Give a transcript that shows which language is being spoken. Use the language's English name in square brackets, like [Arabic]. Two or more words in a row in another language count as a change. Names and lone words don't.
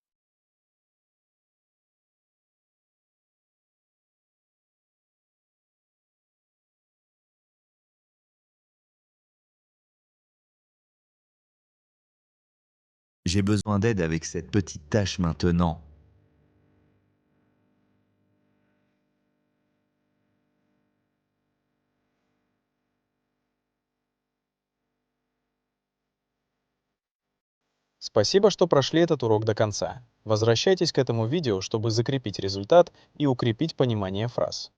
[French] J'ai besoin d'aide avec cette petite tâche maintenant. [Russian] Спасибо, что прошли этот урок до конца. Возвращайтесь к этому видео, чтобы закрепить результат и укрепить понимание фраз.